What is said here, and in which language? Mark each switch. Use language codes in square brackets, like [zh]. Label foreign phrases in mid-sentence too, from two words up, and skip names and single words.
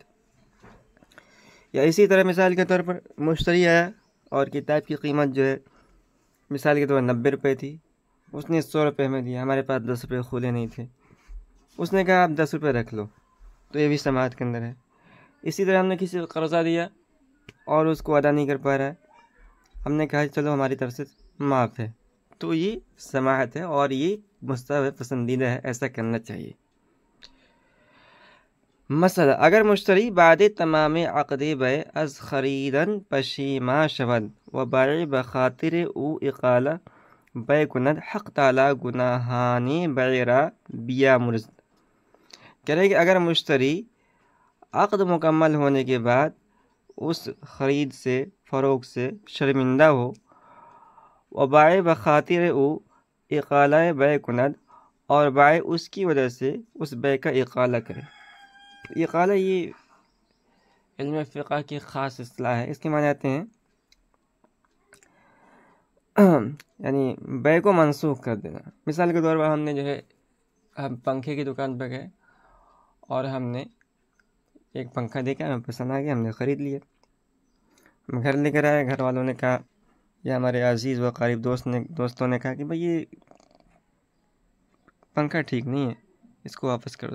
[ur] یا اسی طرح مثال کے طور پر مشتری آیا اور کتاب کی قیمت جو ہے مثال کے طور پر 90 روپے تھی، اس نے 100 روپے میں دیا، ہمارے پاس 10 روپے کھولے نہیں تھے، اس نے کہا آپ 10 روپے رکھ لو، تو یہ بھی سماحت کے اندر ہے۔ اسی طرح ہم نے کسی کو قرضہ دیا اور اس کو ادا نہیں کر پا رہا ہے، ہم نے کہا چلو ہماری طرف سے معاف ہے، تو یہ سماحت ہے اور یہ مستحب ہے، پسندیدہ ہے، ایسا کرنا چاہیے۔ [fa] مسئلہ، اگر مشتری بعد تمام عقد بیع از خریدن پشیما شود و بائع بخاطر او اقالہ بیع کند حق تعالی گناہانی بیع را بیامرزد۔ [ur] کہہ رہے کہ اگر مشتری عقد مکمل ہونے کے بعد اس خرید سے فروخت سے شرمندہ ہو، [fa] و بائع بخاطر او اقالہ بیع کند، [ur] اور بائع اس کی وجہ سے اس بیع کا اقالہ کرے۔ اقالہ یہ علم فقہ کی خاص اصطلاح ہے، اس کے معنی آتے ہیں یعنی بیع کو منسوخ کر دینا۔ مثال کے طور پر ہم نے جو ہے ہم پنکھے کی دکان پہ گئے اور ہم نے ایک پنکھا دیکھا، ہمیں پسند آ گیا، ہم نے خرید لیا، ہم گھر لے کر آئے، گھر والوں نے کہا یا ہمارے عزیز و قریب دوستوں نے کہا کہ بھئی یہ پنکھا ٹھیک نہیں ہے، اس کو واپس کر دو۔